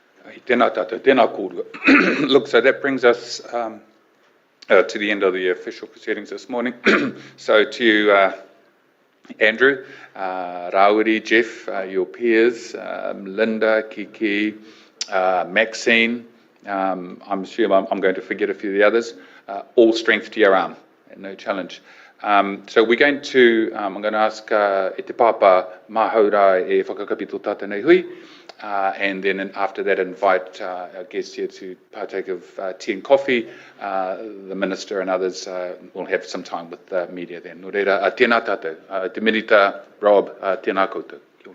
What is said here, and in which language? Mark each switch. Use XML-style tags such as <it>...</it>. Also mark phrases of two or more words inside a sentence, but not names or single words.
<mi>Tēnā tātou, tēnā kōrua.</mi> <en>Look, so that brings us to the end of the official proceedings this morning. So to you, Andrew, Rauri, Jeff, your peers, Linda, Kiki, Maxine, I'm sure I'm going to forget a few of the others, all strength to your arm, and no challenge. So we're going to, I'm going to ask</en> <mi>e te papa mahaura e whakakapito tātou nei hui,</mi> <en>and then after that invite our guests here to partake of tea and coffee. The minister and others will have some time with the media then.</en> <mi>Nō reira, tēnā tātou, te minita, Rob, tēnā koutou.</mi>